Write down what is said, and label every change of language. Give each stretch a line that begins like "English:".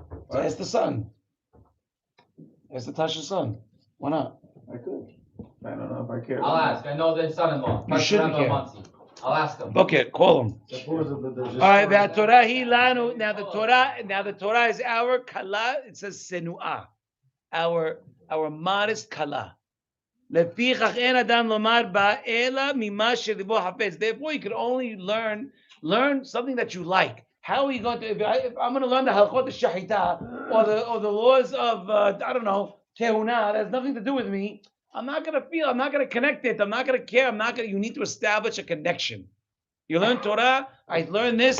English: So ask the son. Ask the Tasha's son. Why not? I could. I don't know if I care. I'll ask. I know their son-in-law. You shouldn't care. I'll ask him. Okay, call him. Supposedly there's All right, the Torah he lanu. Now the Torah is our kala. It says senuah, our modest kala.
Hebrew: לפיכך אין אדם לומר בה אלא ממה שליבו חפץ.
English: Therefore, you can only learn something that you like. How are you going to? If I'm going to learn the halachot shahita or the laws of I don't know tehuna, that has nothing to do with me. I'm not going to feel. I'm not going to connect it. I'm not going to care. You need to establish a connection. You learn Torah. I learned this.